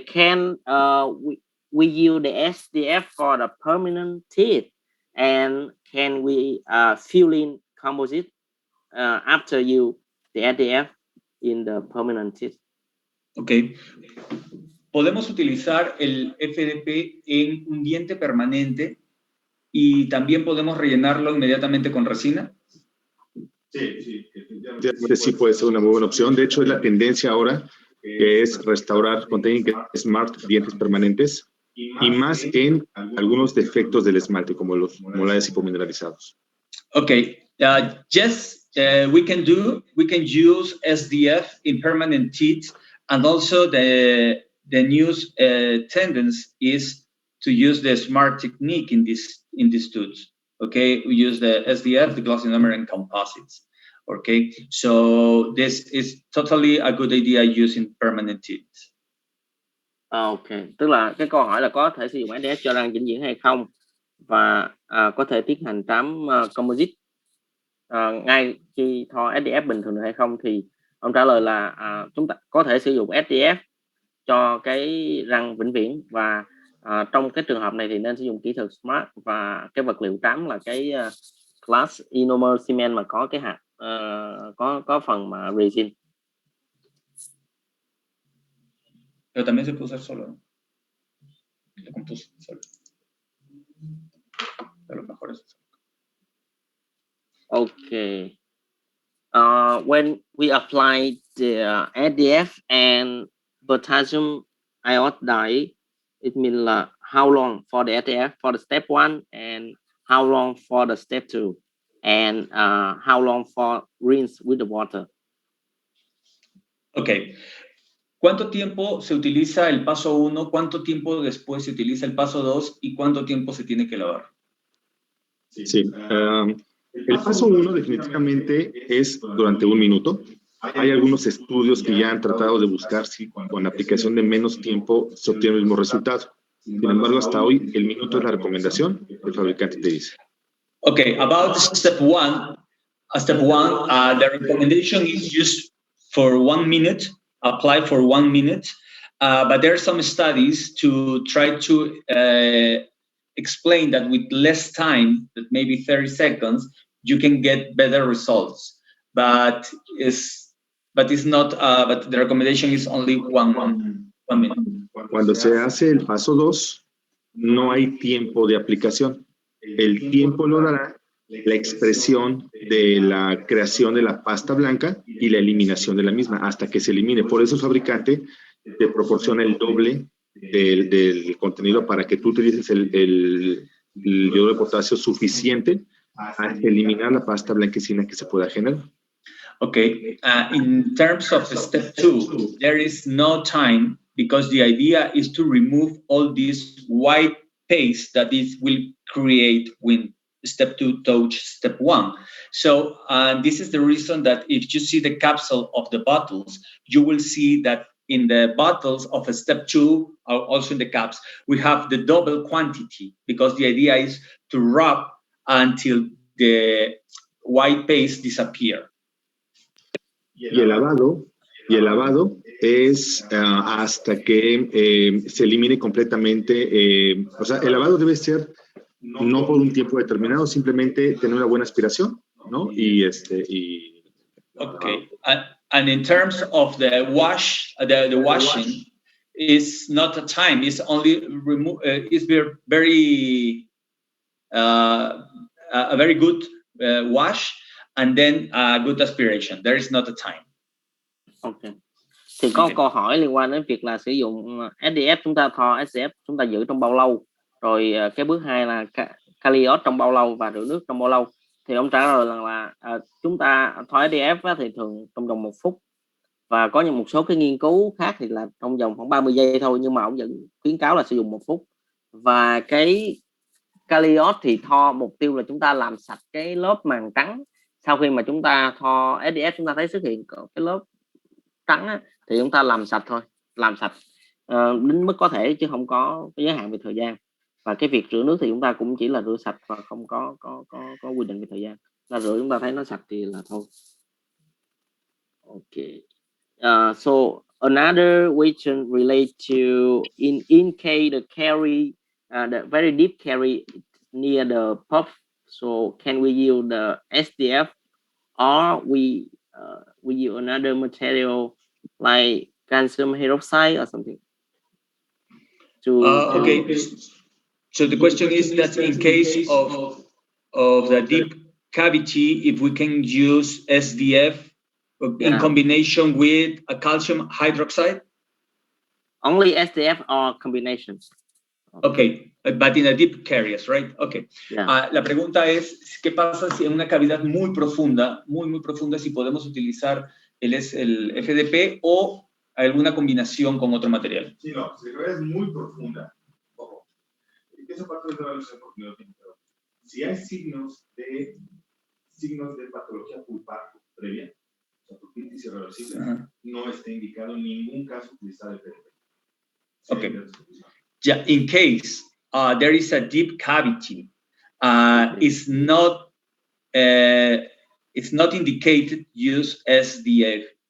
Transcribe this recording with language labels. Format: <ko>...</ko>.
<en>Can we use the SDF for the permanent teeth, and can we fill in composite after you the SDF in the permanent teeth? Okay.</en> <es>Podemos utilizar el FDP en un diente permanente y también podemos rellenarlo inmediatamente con resina. Sí, puede ser una muy buena opción. De hecho, es la tendencia ahora, que es restaurar con técnicas Smart dientes permanentes, y más en algunos defectos del esmalte, como los molares hipomineralizados.</es> <en>Okay. Yes, we can use SDF in permanent teeth, and also the new tendency is to use the Smart technique in these tools. Okay, we use the SDF, the glass ionomer, and composites. Okay, so this is totally a good idea using permanent teeth.</en> <vi>Okay, tức là cái câu hỏi là có thể sử dụng SDF cho răng vĩnh viễn hay không, và có thể tiến hành trám composite ngay khi thoa SDF bình thường được hay không, thì ông trả lời là chúng ta có thể sử dụng SDF cho cái răng vĩnh viễn, và trong cái trường hợp này thì nên sử dụng kỹ thuật Smart, và cái vật liệu trám là cái glass ionomer cement mà có cái hạt có phần mà resin.</vi> <es>Pero también se puede usar solo, ¿no? Se compuso solo. Pero lo mejor es eso.</es> <en>Okay. When we apply the SDF and potassium iodide, it means how long for the SDF for the step 1, and how long for the step 2, and how long for rinse with the water? Okay.</en> <es>¿Cuánto tiempo se utiliza el paso 1? ¿Cuánto tiempo después se utiliza el paso 2? ¿Y cuánto tiempo se tiene que lavar? Sí. El paso 1 definitivamente es durante 1 minuto. Hay algunos estudios que ya han tratado de buscar si con la aplicación de menos tiempo se obtiene el mismo resultado. Sin embargo, hasta hoy el minuto es la recomendación que el fabricante te dice.</es> <en>Okay, about step 1, the recommendation is used for 1 minute, apply for 1 minute, but there are some studies to try to explain that with less time, that maybe 30 seconds, you can get better results. But the recommendation is only 1 minute.</en> <es>Cuando se hace el paso 2, no hay tiempo de aplicación. El tiempo lo dará la expresión de la creación de la pasta blanca y la eliminación de la misma, hasta que se elimine. Por eso el fabricante te proporciona el doble del contenido para que tú utilices el iodo de potasio suficiente hasta eliminar la pasta blanquecina que se pueda generar.</es> <en>Okay, in terms of step 2, there is no time, because the idea is to remove all this white paste that it will create when step 2 touch step 1. So this is the reason that if you see the capsule of the bottles, you will see that in the bottles of a step 2, or also in the caps, we have the double quantity, because the idea is to rub until the white paste disappear.</en> <es>Y el lavado es hasta que se elimine completamente, o sea, el lavado debe ser no por un tiempo determinado, simplemente tener una buena aspiración, ¿no?</es> <en>Okay, and in terms of the the washing is not a time, it's only it's very a very good wash and then a good aspiration. There is not a time. Okay.</en> <vi>Thì có câu hỏi liên quan đến việc là sử dụng SDF, chúng ta tho SDF chúng ta giữ trong bao lâu, rồi cái bước 2 là Kalios trong bao lâu và rửa nước trong bao lâu. Thì ông trả lời là chúng ta tho SDF thì thường trong vòng 1 phút, và có một số cái nghiên cứu khác thì là trong vòng khoảng 30 giây thôi, nhưng mà ông vẫn khuyến cáo là sử dụng 1 phút. Và cái Kalios thì tho mục tiêu là chúng ta làm sạch cái lớp màng trắng. Sau khi mà chúng ta tho SDF chúng ta thấy xuất hiện cái lớp trắng á, thì chúng ta làm sạch thôi, làm sạch đến mức có thể chứ không có giới hạn về thời gian. Và cái việc rửa nước thì chúng ta cũng chỉ là rửa sạch và không có quy định về thời gian. Là rửa chúng ta thấy nó sạch thì là thôi.</vi> <en>Okay. So another question relate to in case the carry the very deep carry near the pump, so can we use the SDF or we use another material like calcium hydroxide or something? Okay. So the question is that in case of the deep cavity, if we can use SDF in combination with a calcium hydroxide? Only SDF or combinations? Okay, but in a deep caries, right? Okay. Yeah.</en> <es>La pregunta es, ¿qué pasa si en una cavidad muy profunda, muy profunda, si podemos utilizar el FDP o alguna combinación con otro material? Sí, no, si la cavidad es muy profunda, ojo, esa parte de la evaluación porque no lo tiene claro. Si hay signos de patología pulpar previa, o sea, pulpitis irreversible, no está indicado en ningún caso utilizar el FDP.</es> <en>Okay. Yeah, in case there is a deep cavity, it's not indicated use SDF.</en>